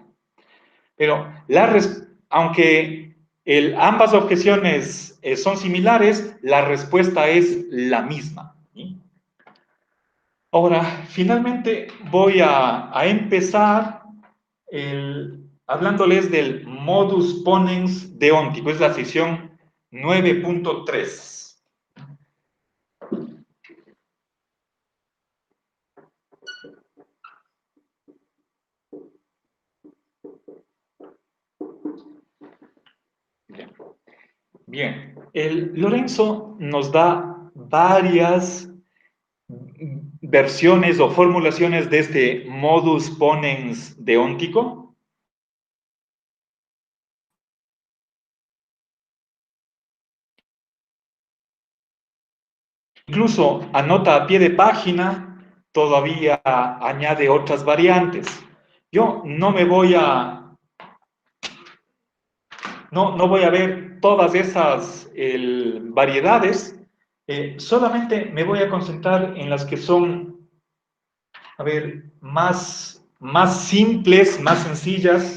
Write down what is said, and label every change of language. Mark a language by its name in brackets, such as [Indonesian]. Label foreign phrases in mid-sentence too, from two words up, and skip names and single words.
[Spanish] Pero aunque ambas objeciones son similares, la respuesta es la misma. ¿Sí? Ahora, finalmente voy a empezar hablándoles del [Latin] modus ponens [Spanish] deóntico, es la sección 9.3. Bien, bien. Lorenzo nos da varias versiones o formulaciones de este [Latin] modus ponens [Spanish] deóntico. incluso anota a pie de página, todavía añade otras variantes. Yo no me voy a, no voy a ver todas esas variedades, solamente me voy a concentrar en las que son, a ver, más simples, más sencillas.